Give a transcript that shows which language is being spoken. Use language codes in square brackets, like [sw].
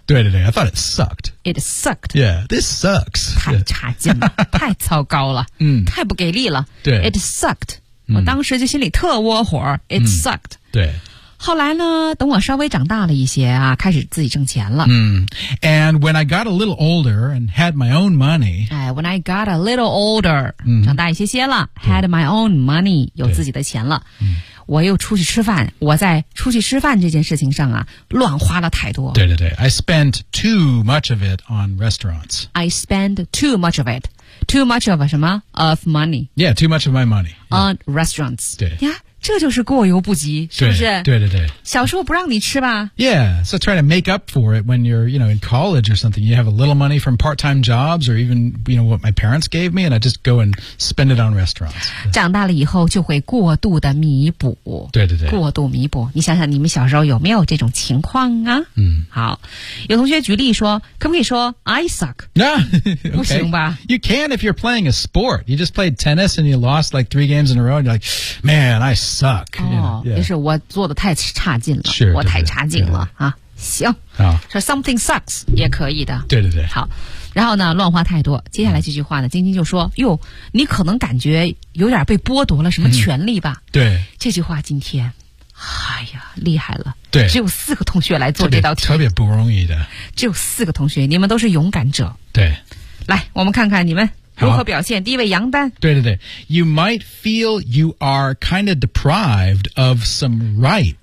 [zh] 对对对 [en] I thought it sucked. It sucked. Yeah, this sucks. [zh] 太差劲了、太糟糕了、太不给力了。对。 [en] It sucked.、 [zh] 我当时就心里特窝火 It sucked.、对。后来呢等我稍微长大了一些啊开始自己挣钱了。 [en] And when I got a little older and had my own money. When I got a little older,、 [zh] 长大一些些了 [en] ,had my own money, [zh] 有自己的钱了。我又出去吃饭我在出去吃饭这件事情上啊乱花了太多。对对对 [en] ,I spent too much of it on restaurants. I spent too much of it. Too much of [zh] 什么 [en] ?of money. Yeah, too much of my money.、 on restaurants. [zh] 对。 [en] Yeah? [zh] 这就是过犹不及是不是对对对。小时候不让你吃吧 [en] Yeah, so try to make up for it when you're, you know, in college or something. You have a little money from part-time jobs or even, you know, what my parents gave me and I just go and spend it on restaurants. [zh] 长大了以后就会过度的弥补。对对对。过度弥补。你想想你们小时候有没有这种情况啊嗯。好。有同学举例说可不可以说 [en] I suck? No,、okay. [zh] 不行吧。 [en] You can if you're playing a sport. You just played tennis and you lost like 3 games in a row and you're like, man, I suck. Suck, you know, yeah. [zh] 就是我做的太差劲了 [en] sure, [zh] 我太差劲了对对对、啊、行、 oh. so something sucks 也可以的对对对好然后呢乱花太多接下来这句话呢晶晶就说哟你可能感觉有点被剥夺了什么权利吧、对这句话今天哎呀厉害了对只有四个同学来做这道题特别不容易的只有四个同学你们都是勇敢者对来我们看看你们如何表现？第一位杨丹。对对对 [en] ，You might feel you are kind of deprived of some rights。